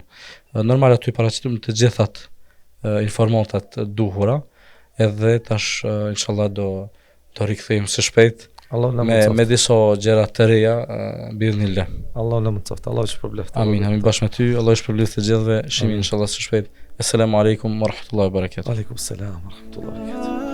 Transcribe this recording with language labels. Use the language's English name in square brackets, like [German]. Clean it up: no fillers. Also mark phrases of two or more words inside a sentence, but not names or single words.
[Albanian] Normal ato i paraqitëm të gjithat informatat duhura, edhe tash inshallah do rikthehemi së shpejt me disa gjëra të reja bi'idhnillah. Allah na mundsoft, Allah shpëleft. Amin bashkë me ty, Allah shpëleft të gjithëve, shihemi inshallah së shpejt. [Arabic] السلام عليكم ورحمة الله وبركاته. عليكم السلام ورحمة الله وبركاته.